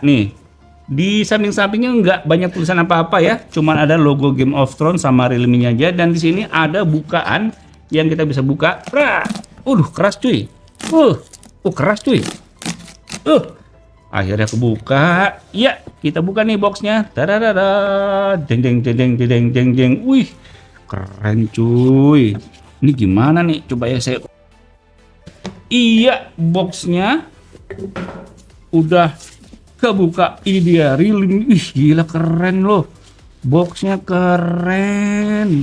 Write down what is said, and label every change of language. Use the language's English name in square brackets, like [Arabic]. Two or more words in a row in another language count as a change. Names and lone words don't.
[Indonesian] Nih, di samping-sampingnya nggak banyak tulisan apa-apa ya. Cuman ada logo Game of Thrones sama Realme-nya aja. Dan di sini ada bukaan yang kita bisa buka. Keras cuy. Keras cuy. Akhirnya kebuka. Ya, kita buka nih boxnya. Tadadada. Deng deng deng deng deng deng deng. Wih, keren cuy. Ini gimana nih? Coba ya saya. Iya, boxnya udah kebuka. Ini dia Realme. Ih, gila keren loh. Boxnya keren.